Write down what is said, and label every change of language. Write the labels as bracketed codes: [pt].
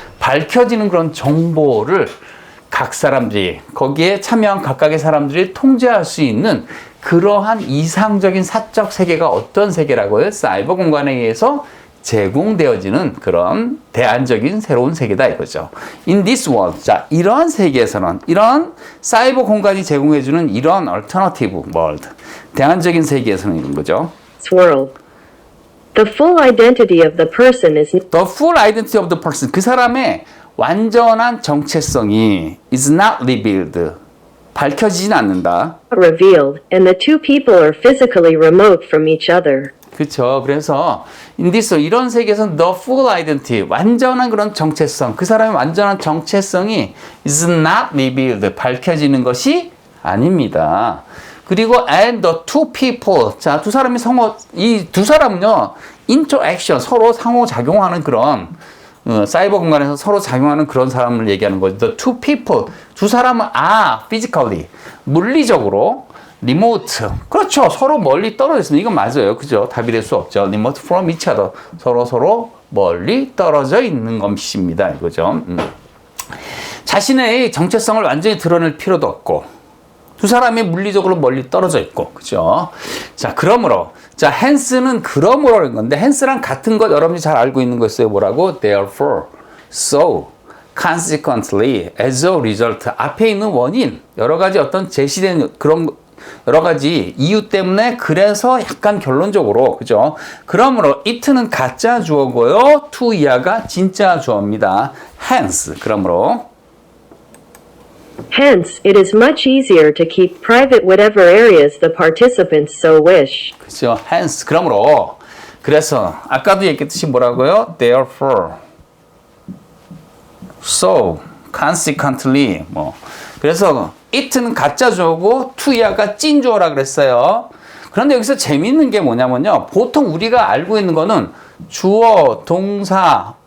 [ko] 밝혀지는 그런 정보를 각 사람들이, 거기에 참여한 각각의 사람들이 통제할 수 있는 그러한 이상적인 사적 세계가 어떤 세계라고요? 사이버 공간에 의해서 제공되어지는 그런 대안적인 새로운 세계다 이거죠. [en] In this world. [ko] 자, 이러한 세계에서는, 이런 사이버 공간이 제공해주는 이런 [en] alternative world, [ko] 대안적인 세계에서는 이런 거죠. [en] World. The full identity of the person is The full identity of the person. [ko] 그 사람의 완전한 정체성이 [en] is not revealed. [ko] 밝혀지진 않는다. [en] revealed, and the two people are physically remote from each other. [ko] 그렇죠. 그래서 [en] in this, [ko] 이런 세계에서는 [en] the full identity, [ko] 완전한 그런 정체성, 그 사람의 완전한 정체성이 [en] is not revealed, [ko] 밝혀지는 것이 아닙니다. 그리고 [en] and the two people, [ko] 자, 두 사람이 이 두 사람은요, interaction, 서로 상호작용하는 그런, 사이버 공간에서 서로 작용하는 그런 사람을 얘기하는 거죠. [en] The two people, [ko] 두 사람은 [en] physically, [ko] 물리적으로, [en] remote, 그렇죠. [ko] 서로 멀리 떨어져 있습니다. 이건 맞아요. 그죠? 답이 될 수 없죠. [en] remote from each other, [ko] 서로 멀리 떨어져 있는 것입니다. 이거죠. 자신의 정체성을 완전히 드러낼 필요도 없고, 두 사람이 물리적으로 멀리 떨어져 있고, 그죠? 자, 그러므로, 자, hence는 그러므로라는 건데, hence랑 같은 것 여러분이 잘 알고 있는 거 있어요. 뭐라고? [en] Therefore, so, consequently, as a result. [ko] 앞에 있는 원인, 여러 가지 어떤 제시된 그런 여러 가지 이유 때문에, 그래서 약간 결론적으로, 그죠? 그러므로 it는 가짜 주어고요, to 이하가 진짜 주어입니다. hence, 그러므로. [en] Hence, it is much easier to keep private whatever areas the participants so wish. [ko] 그렇죠. hence, 그러므로. 그래서 아까도 얘기했듯이 뭐라고요? [en] Therefore, so, consequently, [ko] 그래서 it는 가짜 주어고 to 이하가 찐 주어라 그랬어요. 그런데 여기서 재미있는 게 뭐냐면요, 보통 우리가 알고 있는 거는 주어, 동사,